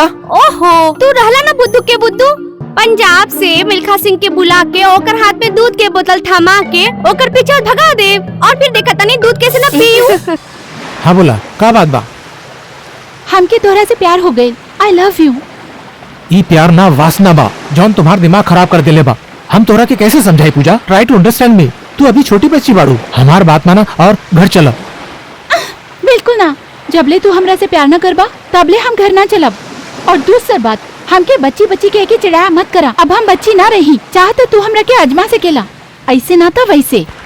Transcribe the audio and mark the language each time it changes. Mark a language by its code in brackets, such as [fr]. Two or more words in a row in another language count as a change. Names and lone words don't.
[bho] ओहो, तू रहला ना बुद्धू के बुद्धू। पंजाब से मिल्खा सिंह के बुला के ओकर हाथ में दूध के बोतल थमा के ओकर पीछे भगा दे, और फिर देखा तनी दूध कैसे ना पीऊ। हाँ बोला, का बात बा? हमके तोहरा से प्यार हो गई। [en] I love you. [bho] ई प्यार ना वासना बा जौन तुम्हार दिमाग खराब कर देले बा। हम तोहरा के कैसे समझाई पूजा? [en] Try to understand me. [bho] तू अभी छोटी बच्ची बाड़ू, हमार बात माना और घर चला। बिल्कुल ना, जबले तू हमरा से प्यार न करबा तबले हम घर ना चलब। और दूसरी बात, हमके बच्ची बच्ची कह के चिढ़ाया मत करा। अब हम बच्ची ना रही, चाह तो तू हमरा के अजमा से केला, ऐसे ना तो वैसे।